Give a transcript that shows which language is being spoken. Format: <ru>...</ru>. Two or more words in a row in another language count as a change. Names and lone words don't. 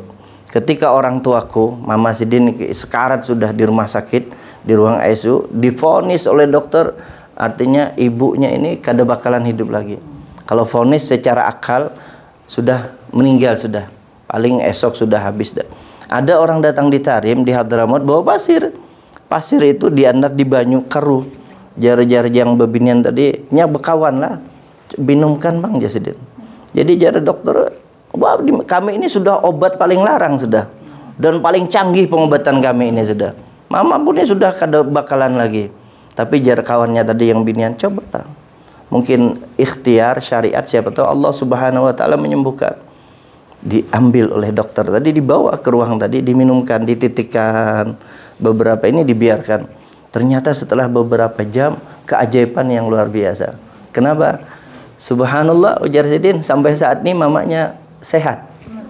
<id>Ketika orang tuaku, Mama Sidin sekarat sudah di rumah sakit, di ruang ICU, divonis oleh dokter, artinya ibunya ini kada bakalan hidup lagi. Kalau vonis secara akal sudah meninggal sudah.</id> <bjn>Paling esok sudah habis dah.</bjn> <id>Ada orang datang di Tarim di Hadramaut bawa pasir.</id> <bjn>Pasir itu diandak di banyu karu. Jar-jar yang bebinian tadi nya bekawan lah. Minumkan Bang Jasidin. Jadi jar dokter, wah kami ini sudah obat paling larang sudah. Dan paling canggih pengobatan kami ini sudah. Mama punya sudah kada bakalan lagi. Tapi jar kawannya tadi yang binian, cobalah.</bjn> <id>Mungkin ikhtiar syariat siapa tahu Allah</id> <ar>سبحانه وتعالى</ar> <id>menyembuhkan. Diambil oleh dokter tadi, dibawa ke ruang tadi, diminumkan, dititikkan. Beberapa ini dibiarkan. Ternyata setelah beberapa jam keajaiban yang luar biasa. Kenapa? Subhanallah, ujar Sidin, sampai saat ini mamanya sehat.</id>